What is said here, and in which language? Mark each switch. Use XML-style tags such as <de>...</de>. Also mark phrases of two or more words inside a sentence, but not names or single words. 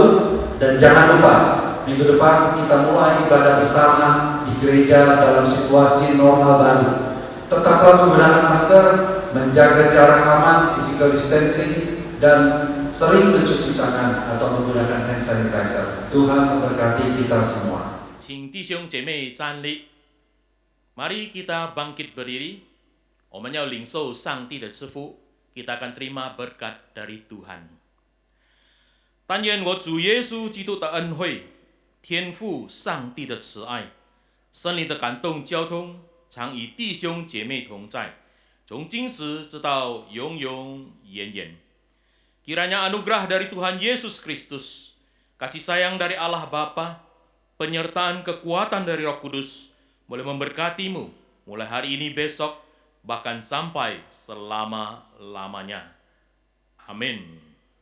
<id>Dan jangan lupa, minggu depan kita mulai ibadah bersama di gereja dalam situasi normal baru. Tetaplah menggunakan masker, menjaga jarak aman,</id> <en>physical distancing,</en> <id>dan sering mencuci tangan atau menggunakan</id> <en>hand sanitizer.</en> <id>Tuhan memberkati kita semua.</id> <zh>请弟兄姐妹站立，</zh> <id>mari kita bangkit berdiri.</id> <zh>我们要领受上帝的赐福，</zh> <id>kita akan terima berkat dari Tuhan。</id> <zh>但愿我主耶稣基督的恩惠、天父上帝的慈爱、圣灵的感动交通，常与弟兄姐妹同在，从今时直到永永远远。</zh> <id>Kiranya anugerah dari Tuhan Yesus Kristus, kasih sayang dari Allah Bapa, penyertaan kekuatan dari Roh Kudus boleh memberkatimu mulai hari ini, besok, bahkan sampai selama-lamanya. Amin.</id>